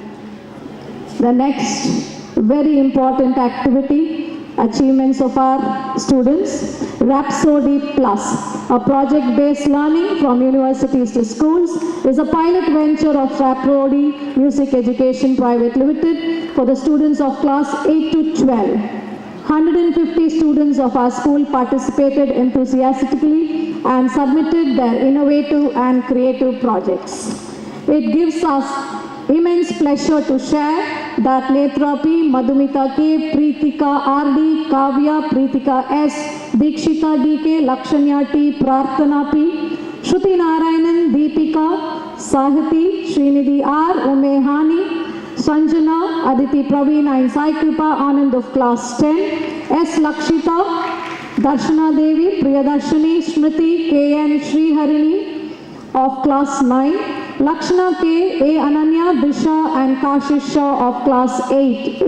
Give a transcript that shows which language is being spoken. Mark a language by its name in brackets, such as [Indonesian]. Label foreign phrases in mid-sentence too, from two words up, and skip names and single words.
[English] The next very important activity, achievements of our students, Rhapsody Plus, a project-based learning from universities to schools, is a pilot venture of Rhapsody Music Education Private Limited for the students of class 8 to 12. 150 students of our school participated enthusiastically and submitted their innovative and creative projects. It gives us immense pleasure to share that Netra P, Madhumita K, Preetika R.D, Kavya, Preetika S, Dikshita D.K, Lakshanya T, Prarthana P, Shruti Narayanan, Deepika, Sahiti, Srinidhi R, Umehani, Sanjana, Aditi Praveen and Sai Kripa Anand of class 10, S. Lakshita, Darshana Devi, Priyadarshini, Smriti, K.N. Sriharini of class 9, Lakshana K, A. Ananya, Disha and Kashish Shah of class 8.